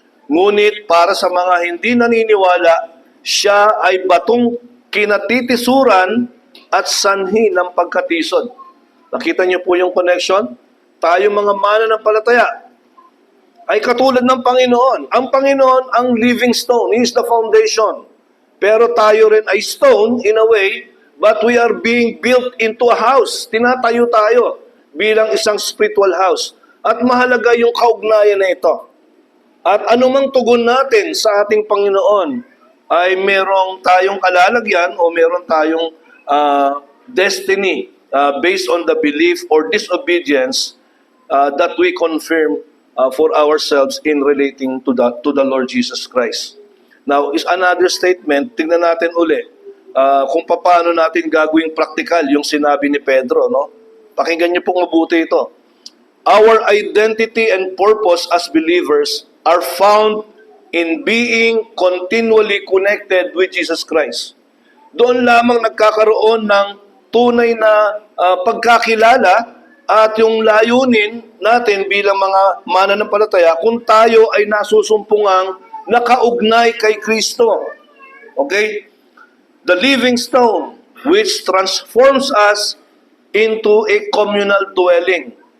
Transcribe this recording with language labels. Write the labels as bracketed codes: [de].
[tl] Ngunit para sa mga hindi naniniwala, siya ay batong kinatitisuran at sanhi ng pagkatisod. Nakita niyo po yung connection? Tayo mga mananampalataya ay katulad ng Panginoon. Ang Panginoon ang living stone. [en] He is the foundation. [tl] Pero tayo rin ay [en] stone in a way, but we are being built into a house. [tl] Tinatayo tayo bilang isang spiritual house. At mahalaga yung kaugnayan na ito. At anumang tugon natin sa ating Panginoon ay merong tayong kalalagyan o meron tayong destiny [en] based on the belief or disobedience that we confirm for ourselves in relating to the Lord Jesus Christ. Now, is another statement, [tl] tingnan natin uli kung paano natin gagawing practical yung sinabi ni Pedro. No? Pakinggan niyo pong mabuti ito. [en] Our identity and purpose as believers are found in being continually connected with Jesus Christ. [tl] Doon lamang nagkakaroon ng tunay na pagkakilala at yung layunin natin bilang mga mananampalataya kung tayo ay nasusumpungang nakaugnay kay Kristo. [en] Okay? The living stone which transforms us into a communal dwelling.